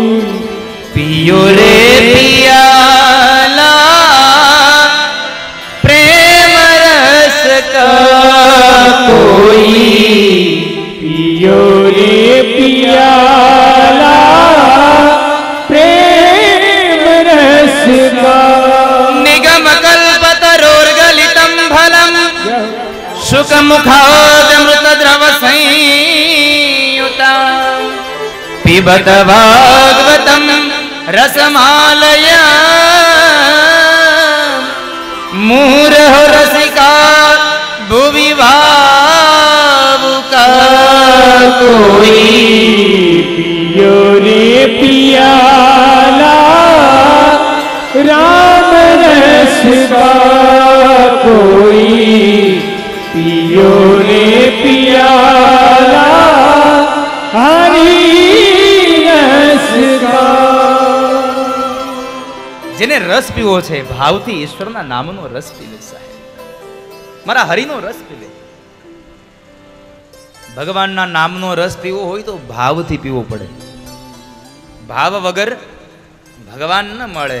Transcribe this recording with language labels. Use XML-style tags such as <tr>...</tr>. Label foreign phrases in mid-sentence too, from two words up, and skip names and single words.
<hi>पियो रे पियाला प्रेम रस का कोई पियो रे पियाला प्रेम रस का</hi> <sa>निगम कल्पतरोर्गलितं फलम सुख मुखादमृत द्रव संयुता पिबत भागवतम रसमालया मूरह रसिका भुवि भावुका</sa> <hi>कोई पियो रे पियाला राम रस का कोई पियो रे पियाला हरि रस का</hi> <gu>જેને રસ પીવો છે ભાવથી ઈશ્વરના નામનો રસ પીવે સાહેબ, મારા હરિનો રસ પીવે. ભગવાનના નામનો રસ પીવો હોય તો ભાવથી પીવો પડે. ભાવ વગર ભગવાન ન મળે.</gu>